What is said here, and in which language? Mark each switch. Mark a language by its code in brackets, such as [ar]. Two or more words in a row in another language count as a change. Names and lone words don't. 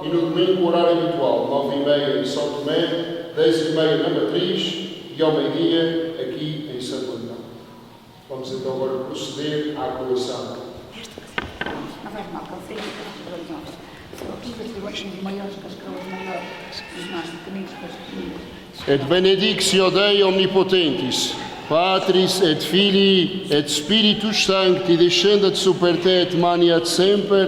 [pt] E no domingo, o horário habitual, 9h30 em São Tomé, 10h30 na Matriz e ao meio-dia aqui em Santo Antão. Vamos então agora proceder à colação. Não faz mal, confere para nós. São os maiores que as coroas maiores, os mais pequeninos que as pequeninas. [la] Et benedictio Dei omnipotentis, Patris et Filii et Spiritus Sancti, descendat super te et maniat semper.